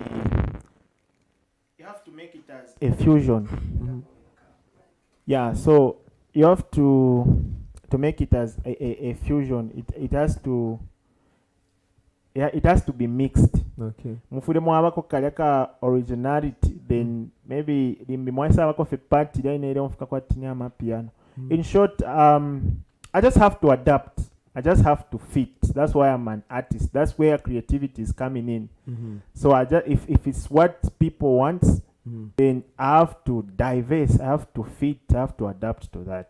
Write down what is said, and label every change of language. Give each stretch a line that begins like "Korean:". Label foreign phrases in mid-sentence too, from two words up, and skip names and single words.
English: You have to make it as a fusion. Yeah. So you have to make it as a fusion. It has to. Yeah, it has to be mixed. Okay.
Bemba: Mufudemo abako kaleka originality,
English: then maybe
Bemba: limbi mwasa abako fe party then ere mfuka kwa tinya mapiano.
English: In short, I just have to adapt. I just have to fit. That's why I'm an artist. That's where creativity is coming in. So if it's what people want, then I have to diverse. I have to fit. I have to adapt to that.